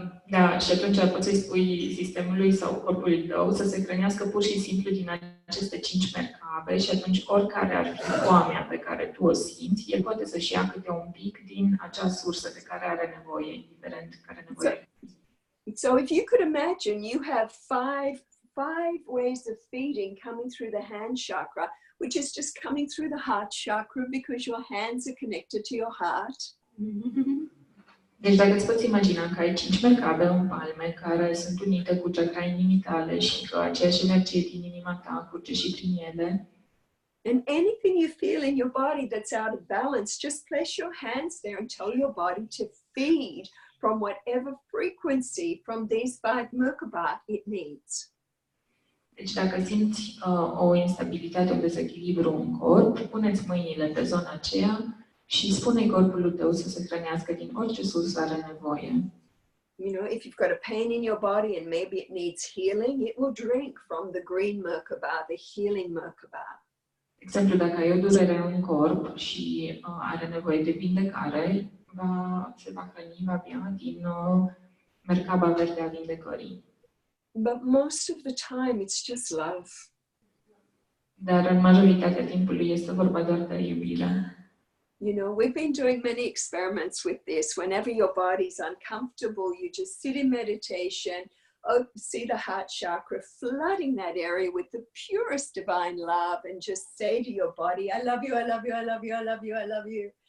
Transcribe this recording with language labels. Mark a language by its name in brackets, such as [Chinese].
[Romanian] Da, și atunci poți să-i spui sistemului sau corpului tău să se hrănească pur și simplu din aceste 5 mercabe și atunci oricare ar fi foamea pe care tu o simți, el poate să-și ia câte un pic din acea sursă de care are nevoie, indiferent care nevoie. [English] So if you could imagine you have five ways of feeding coming through the hand chakra, which is just coming through the heart chakra because your hands are connected to your heart. [Romanian] Deci dacă îți poți imagina că ai 5 mercabe în palme care sunt unite cu chakra inimii tale și că aceeași energie din inima ta curge și prin ele. [English] And anything you feel in your body that's out of balance, just place your hands there and tell your body to feed from whatever frequency from these 5 Merkaba it needs. [Romanian] Deci dacă simți o instabilitate, un dezechilibru în corp, puneți mâinile pe zona aceea Și spune corpului tău să se hrănească din orice sursă are nevoie. [English] You know, if you've got a pain in your body and maybe it needs healing, it will drink from the green Merkaba, the healing Merkaba. [Romanian] De exemplu, dacă ai o durere în corp și are nevoie de vindecare, se va hrăni, va bea din Merkaba verde a vindecării. [English] But most of the time, it's just love. [Romanian] Dar în majoritatea timpului este vorba doar de iubire. [English] You know, we've been doing many experiments with this. Whenever your body's uncomfortable, you just sit in meditation, see the heart chakra, flooding that area with the purest divine love, and just say to your body, I love you, I love you, I love you, I love you, I love you.